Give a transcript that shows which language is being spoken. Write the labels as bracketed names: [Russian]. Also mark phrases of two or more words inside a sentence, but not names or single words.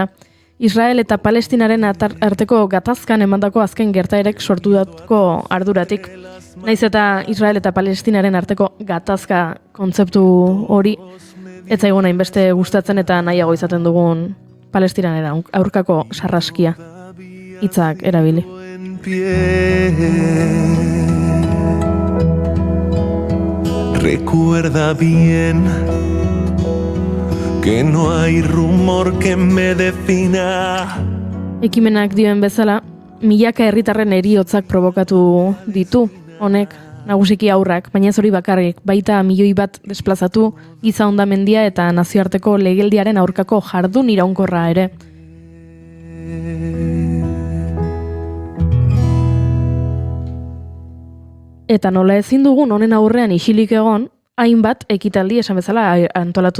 [Basque] Israel eta Palestinaren arteko gatazkan emandako azken gertaerek sortutako arduratik. Naiz eta Israel eta Palestinaren arteko gatazka kontzeptu hori ez zaigun hainbeste gustatzen eta nahiago izaten dugun Palestinaren aurkako sarraskia hitzak erabili. [Spanish] Recuerda bien que no hay rumor que me defina. [Basque] Ekimenak dioen bezala, milaka herritarren heriotzak provokatu ditu, honek nagusiki aurrak, baina ez hori bakarrik, baita 1 milioi bat desplazatu, giza hondamendia eta nazioarteko legeldiaren aurkako jardun iraunkorra ere. Eta nola ezin dugun honen aurrean isilik egon, hainbat ekitaldi esan bezala antolatu